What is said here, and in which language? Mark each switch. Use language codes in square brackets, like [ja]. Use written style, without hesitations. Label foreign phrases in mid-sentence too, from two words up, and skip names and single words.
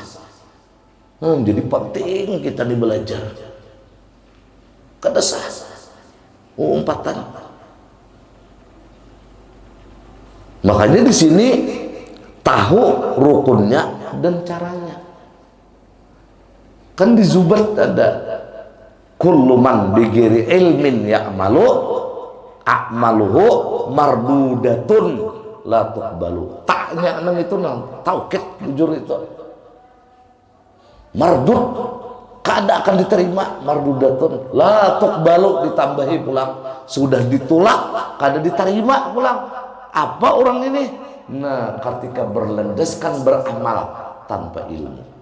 [bjn] Jadi penting kita belajar. Kada sah umpatan. Makanya di sini tahu rukunnya dan caranya. Kan di Zubat ada [ar] كل من بغير علم يعمل أعماله مردودة لا تقبل. [bjn] Taknya nang itu nang taukid jujur itu. Mardud kada akan diterima, [ar] مردودة لا تقبل [bjn] ditambahi pulang. Sudah ditolak kada diterima pulang. Apa orang ini? Nah, ketika berlandaskan beramal tanpa ilmu.